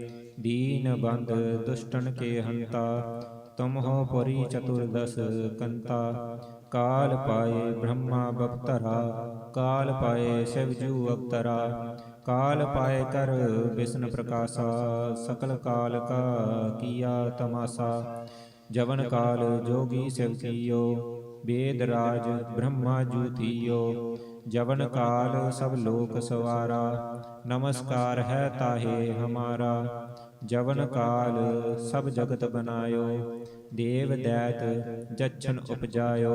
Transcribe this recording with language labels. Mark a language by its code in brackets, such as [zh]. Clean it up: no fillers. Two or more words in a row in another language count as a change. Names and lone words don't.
[hi] दीन बंद दुष्टन के हंता, तुम हो पुरी चतुरदस कंता। काल पाए ब्रह्मा बपतरा, काल पाए शिव जू अवतरा। काल पाए कर बिशन प्रकाशा, सकल काल का कीआ तमासा। जवन काल जोगी सिव कीओ, वेद राज ब्रह्मा जू थीयो। जवन काल सब लोक सवारा, नमस्कार है ताहे हमारा। जवन काल सब जगत बनायो, देव दैत जच्छन उपजायो।